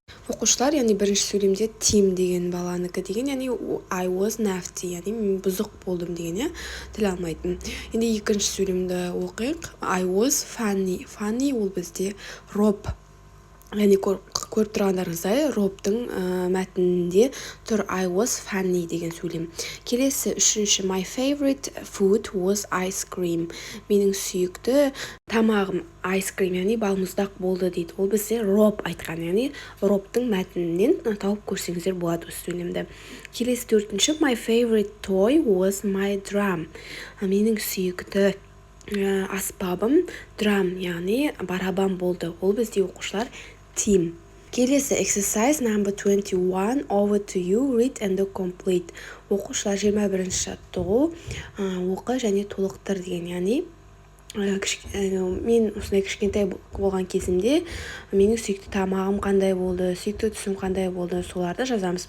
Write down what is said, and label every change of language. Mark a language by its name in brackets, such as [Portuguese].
[Kazakh] Оқушылар, яғни бірінші сөйлемде Тим деген баланыкі деген, яғни [English] I was naughty, [Kazakh] яғни мен бұзық болдым деген, тіл алмайтын. Енді екінші сөйлемді оқиық. [English] I was funny. [Kazakh] Funny ол бізде Rob. Яғни көріп тұрғандарыңыздай, Робтың мәтінінде тұр [English] I was funny [Kazakh] деген сөйлем. Келесі үшінші [English] my favorite food was ice cream. [Kazakh] Менің сүйікті тамағым ice cream, яғни балмұздақ болды дейді. Ол бізде Роб айтқан, яғни Робтың мәтінінен тауып көрсеңіздер болады осы сөйлемді. Келесі төртінші [English] my favorite toy was my drum. [Kazakh] Менің сүйікті аспабым драм, яғни барабан болды. Ол бізде оқушылар Тим. Келесі [English] exercise number 21 over to you, read and complete. [Kazakh] Оқушылар 21-ші жаттығу оқы және толықтыр деген, яғни мен осындай кішкентай болған кезімде менің сүйікті тамағым қандай болды, сүйікті түсім қандай болды, соларды жазамыз.